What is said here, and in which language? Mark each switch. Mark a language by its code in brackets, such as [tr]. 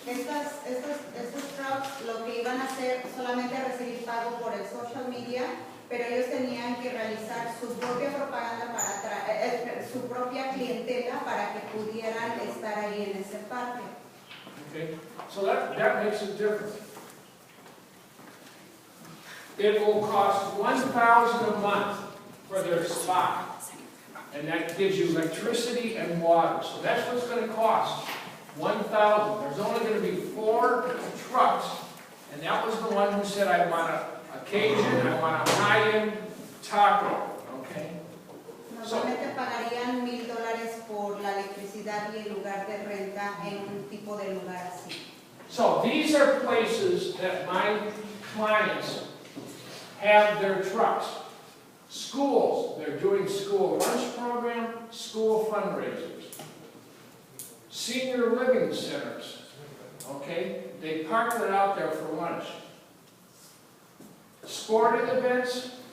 [es] Estos trucks lo que iban a hacer solamente recibir pago por el social media, pero ellos tenían que realizar su propia propaganda para atraer su propia clientela para que pudieran estar ahí en ese parque. [en] Okay, so that makes a difference. It will cost $1,000 a month for their spot, and that gives you electricity and water. So that's what it's going to cost. $1,000. There's only going to be 4 trucks, and that was the one who said, I want a Cajun, I want a high-end taco. Okay. [es] Normalmente pagarían $1,000 por la electricidad y el lugar de renta en un tipo de lugar así. [en] So these are places that my clients have their trucks. Schools, they're doing school lunch program, school fundraisers. Senior living centers, okay? They park it out there for lunch. Sporting events,